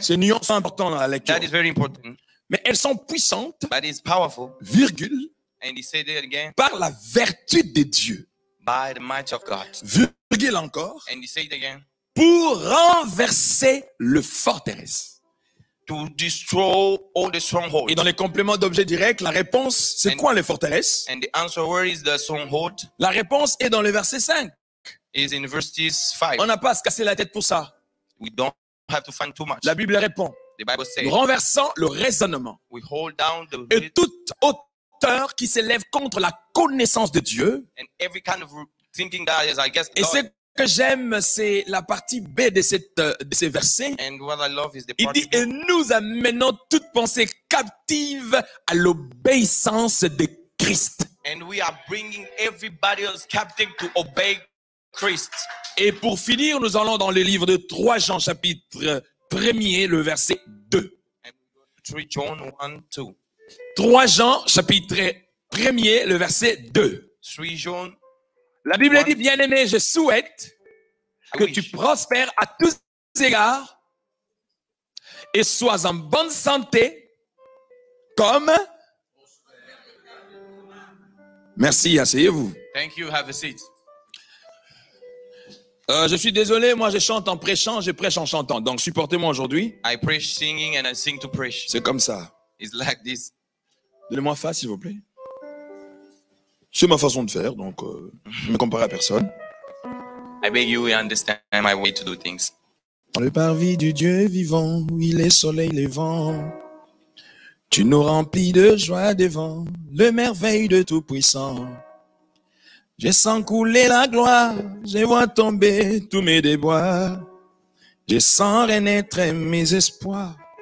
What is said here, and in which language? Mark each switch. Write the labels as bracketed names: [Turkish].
[French] C'est une nuance importante dans la lecture. [English] That is very important. [French] Mais elles sont puissantes, [English] But it's powerful. [French] virgule, [English] And he said it again. [French] par la vertu de Dieu. [English] By the might of God. [French] Virgule encore, [English] And he said it again. [French] pour renverser le forteresse. [English] To destroy all the strongholds. [French] Et dans les compléments d'objet direct, la réponse, c'est quoi les forteresses? [English] And the answer, where is the stronghold? [French] La réponse est dans le verset 5. [English] Is in verse 5. [French] On n'a pas à se casser la tête pour ça. [English] We don't have to find too much. [French] La Bible répond. [English] The Bible says, [French] Nous renversons le raisonnement [English] we hold down [French] et toute hauteur qui s'élève contre la connaissance de Dieu. [English] and every kind of thinking that is against [French] Et ce [English] God. [French] que j'aime, c'est la partie B de ces versets. [English] And what I love is the [French] Il [English] part [French] dit, et nous amenons toute pensée captive à l'obéissance de Christ. [English] and we are bringing everybody else captive to obey Christ. [French] Et pour finir, nous allons dans le livre de 3 Jean, chapitre 1er, le verset 2. [English] 3 John 1, 2. [French] 3 Jean, chapitre 1er, le verset 2. [English] 3 John. [French] La Bible dit, bien-aimé, je souhaite que tu prospères à tous égards et sois en bonne santé comme... Merci, asseyez-vous. [English] Thank you. Have a seat. [French] Je suis désolé, moi je chante en prêchant, je prêche en chantant. Donc supportez-moi aujourd'hui. [English] I preach singing and I sing to preach. [French] C'est comme ça. [English] It's like this. [French] Donnez-moi face, s'il vous plaît. C'est ma façon de faire, donc je ne me compare à personne. [English] I beg you understand my way to do things. [French] Dans le parvis du Dieu vivant, où il est soleil levant, tu nous remplis de joie devant le merveille de Tout-Puissant. Je sens couler la gloire, je vois tomber tous mes déboires, je sens renaître mes espoirs.